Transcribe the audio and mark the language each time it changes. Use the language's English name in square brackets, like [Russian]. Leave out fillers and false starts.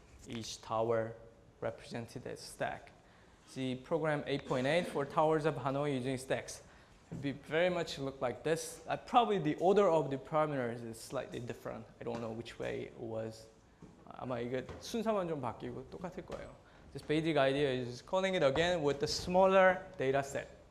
[English] Each tower represented as stack. See program 8.8 for Towers of Hanoi using stacks. It would very much look like this. Probably the order of the parameters is slightly different. I don't know which way it was. [Korean] 아마 이게 순서만 좀 바뀌고 똑같을 거예요. [English] This basic idea is calling it again with the smaller data set.